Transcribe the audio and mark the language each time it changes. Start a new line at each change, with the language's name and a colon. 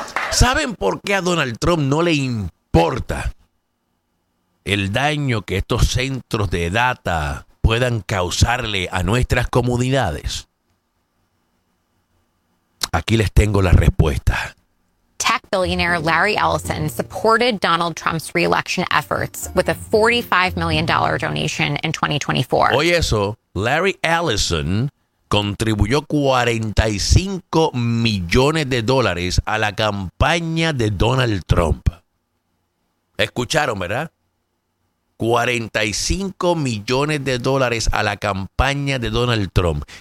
Spanish: ¿Saben por qué a Donald Trump no le importa el daño que estos centros de data puedan causarle a nuestras comunidades? Aquí les tengo la respuesta.
English: Tech billionaire Larry Ellison supported Donald Trump's re-election efforts with a $45 million donation in 2024.
Spanish: Oye eso, Larry Ellison contribuyó $45 millones a la campaña de Donald Trump. Escucharon, ¿verdad? $45 millones a la campaña de Donald Trump.